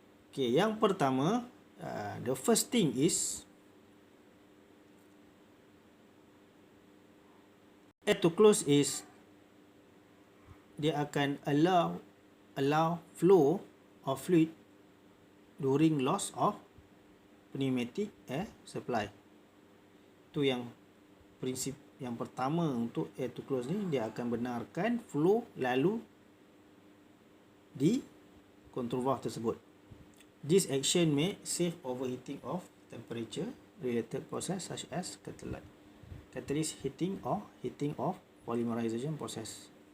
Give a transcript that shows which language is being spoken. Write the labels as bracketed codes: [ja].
[en] Okay, [ms] yang pertama, [en] the first thing is air to close is [ms] dia akan [en] allow flow of fluid during loss of pneumatic air supply. [ms] Itu yang prinsip yang pertama untuk air to close ni, dia akan benarkan flow lalu di control valve tersebut. [en] This action may save overheating of temperature related process such as catalyst heating or heating of polymerization process.